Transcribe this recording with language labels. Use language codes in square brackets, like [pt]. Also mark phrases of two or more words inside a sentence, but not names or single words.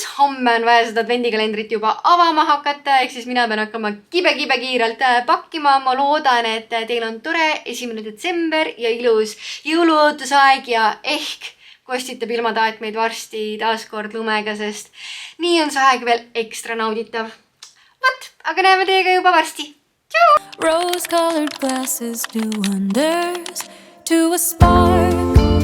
[et] Homme on vaja seda advendikalendrit juba avama hakata, ehk siis mina pean hakkama kibe kiirelt pakkima. Ma loodan, et teil on tore 1. detsember ja ilus jõuluootusaeg ja ehk kostitab ilmataat meid varsti taaskord lumega, sest nii on see aeg veel ekstra nauditav. Vot, aga näeme teiega juba varsti. Ciao! [en] Rose-colored glasses do wonders to a spark.